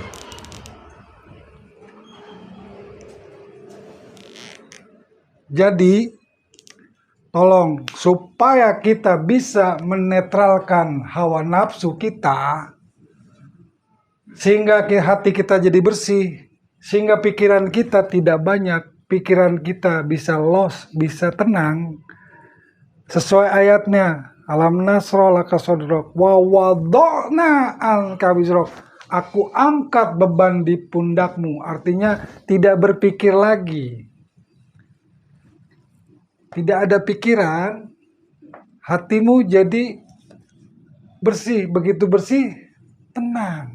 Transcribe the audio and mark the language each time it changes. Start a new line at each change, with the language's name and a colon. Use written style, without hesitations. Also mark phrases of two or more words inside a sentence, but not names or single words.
Indonesian: Jadi, tolong supaya kita bisa menetralkan hawa nafsu kita, sehingga hati kita jadi bersih, sehingga pikiran kita tidak banyak, pikiran kita bisa los, bisa tenang.
Arabic: Sesuai ayatnya, ألم نشرح لك صدرك ووضعنا عنك وزرك.
Indonesian: Aku angkat beban di pundakmu, artinya tidak berpikir lagi. Tidak ada pikiran, hatimu jadi bersih. Begitu bersih, tenang.